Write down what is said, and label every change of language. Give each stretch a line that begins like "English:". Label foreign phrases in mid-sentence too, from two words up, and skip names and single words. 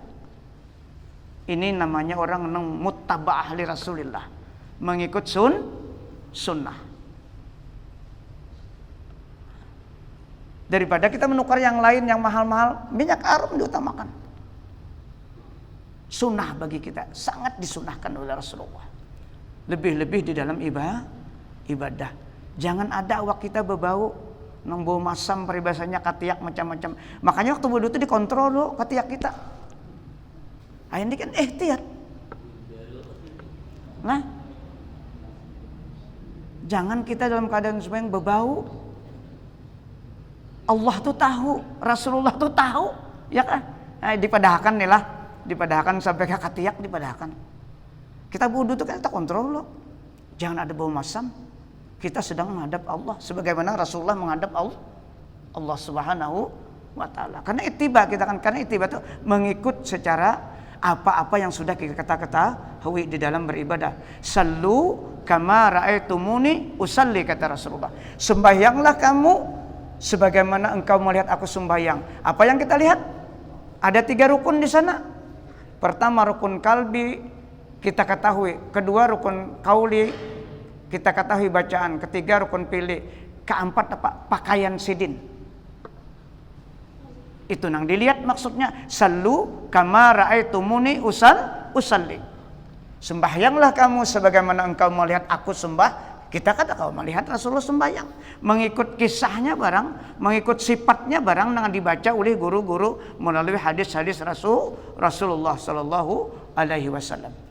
Indonesian: Ini namanya orang yang
Arabic: متابعة لرسول الله,
Indonesian: mengikut sunnah. Daripada kita menukar yang lain yang mahal-mahal, minyak harum diutamakan. Sunnah bagi kita, sangat disunahkan oleh Rasulullah. Lebih-lebih di dalam ibadah.
Banjar: Jangan ada awak kita berbau nang bau masam peribahasanya katiak macam-macam.
Indonesian: Makanya waktu wudu itu dikontrol dulu katiak kita. Ah ini kan ihtiyat. Nah, jangan kita dalam keadaan sembahyang berbau. Allah tuh tahu, Rasulullah tuh tahu, ya kan?
Banjar: Nah, dipadahkan nih lah, dipadahkan sampai ke katiak dipadahkan.
Indonesian: Kita wudu tuh kan kita kontrol loh. Jangan ada bau masam. Kita sedang menghadap Allah sebagaimana Rasulullah menghadap Allah
Arabic: سبحانه وتعالى.
Indonesian: Karena ittiba kita kan, karena ittiba itu mengikut secara apa-apa yang sudah kita ketahui di dalam beribadah.
Arabic: صلوا كما رأيتموني أصلي,
Indonesian: kata Rasulullah. Sembahyanglah kamu sebagaimana engkau melihat aku sembahyang. Apa yang kita lihat? Ada 3 rukun di sana. Pertama rukun kalbi kita ketahui, kedua rukun kauli kita ketahui bacaan, ketiga rukun pilih, keempat apa?
Banjar: Pakaian sidin. Itu nang dilihat maksudnya.
Arabic: صلوا كما رأيتموني أصلي.
Indonesian: Sembahyanglah kamu sebagaimana engkau melihat aku sembah. Kita kata kau melihat Rasulullah sembahyang, mengikut kisahnya barang, mengikut sifatnya barang yang dibaca oleh guru-guru melalui hadis-hadis Rasulullah
Arabic: صلى الله عليه وسلم.